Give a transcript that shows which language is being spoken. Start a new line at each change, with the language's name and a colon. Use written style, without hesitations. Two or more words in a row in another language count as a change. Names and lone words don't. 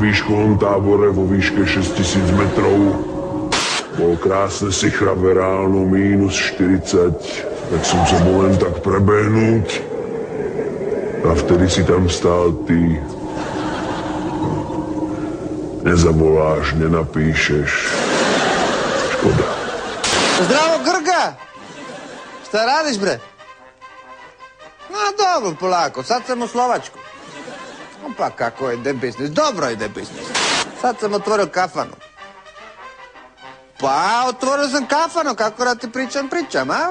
Slovak: výškovom tábore vo výške 6000 metrov. Bolo krásne sichravé ráno, -40, tak som sa bol len tak prebehnúť a vtedy si tam stál ty. Nezavoláš, nenapíšeš. Škoda.
Serbian: Zdravo, Grga! Šta radiš, bre? No dobro, polako, sad sam u Slovačku. Pa kako ide biznis, dobro ide biznis. Sad sam otvorio kafanu. Pa, otvorio sam kafanu, kako da ti pričam, a?